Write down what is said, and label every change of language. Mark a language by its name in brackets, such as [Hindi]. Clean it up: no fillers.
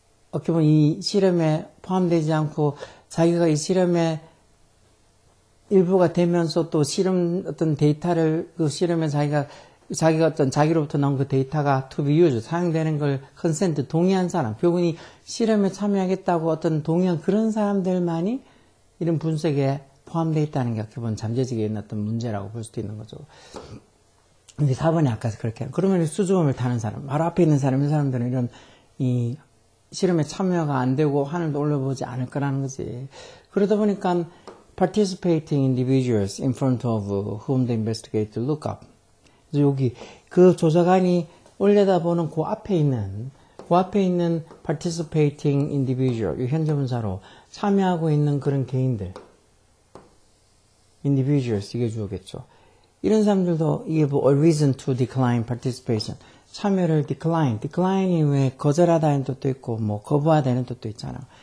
[Korean] 어떻게 보면 이 실험에 포함되지 않고 자기가 이 실험에 일부가 되면서 또 실험 어떤 데이터를 그 실험에 자기가 어떤 자기로부터 나온 그 데이터가 [English] to be used [Korean] 사용되는 걸 consent 동의한 사람 결국은 실험에 참여하겠다고 어떤 동의한 그런 사람들만이 이런 분석에 포함되어 있다는 게 어떻게 보면 잠재적인 어떤 문제라고 볼 수도 있는 거죠. 근데 4번에 아까 그렇게 그러면 수줍음을 타는 사람 바로 앞에 있는 사람 이 사람들은 이런 이 실험에 참여가 안 되고 하늘도 올려보지 않을 거라는 거지. 그러다 보니까 [English] participating individuals in front of whom the investigator look up. [Korean] 그래서 여기 그 조사관이 올려다보는 그 앞에 있는 [English] participating individual, [Korean] 이 현재분사로 참여하고 있는 그런 개인들, individuals 이게 주어겠죠. 이런 사람들도 이게 뭐 [English] a reason to decline participation, [Korean] 참여를 decline이 왜 거절하다는 뜻도 있고 뭐 거부하다는 뜻도 있잖아.